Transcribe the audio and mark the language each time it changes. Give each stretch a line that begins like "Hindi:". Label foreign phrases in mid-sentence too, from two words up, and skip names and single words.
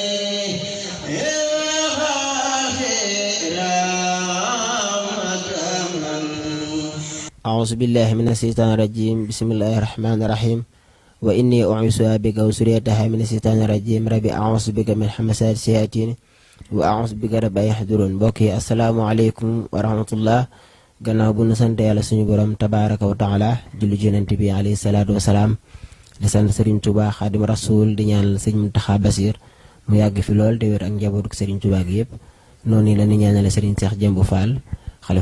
Arabic: أعوذ بالله من الشيطان الرجيم بسم الله الرحمن الرحيم وإني أعيذها بك وذريتها من الشيطان الرجيم ربي أعوذ بك من همزات الشياطين وأعوذ بك رب يحضرون
Wolof: mbokk yi
Arabic: السلام عليكم ورحمة الله
Wolof: gannaaw bu nu sant yàlla suñu borom
Arabic: تبارك وتعالى
Wolof: julli ci yonent bi
Arabic: عليه الصلاة والسلام
Wolof: di sant Serigne Touba Xaadim Rasul di ñaanal sëñ Muntaxa Basiir mu yàgg fi lool te wér ak njabootu Serigne Touba gi yëpp noonu la ni ñaanale Serigne Cheikh Jëmbu Fall xalifa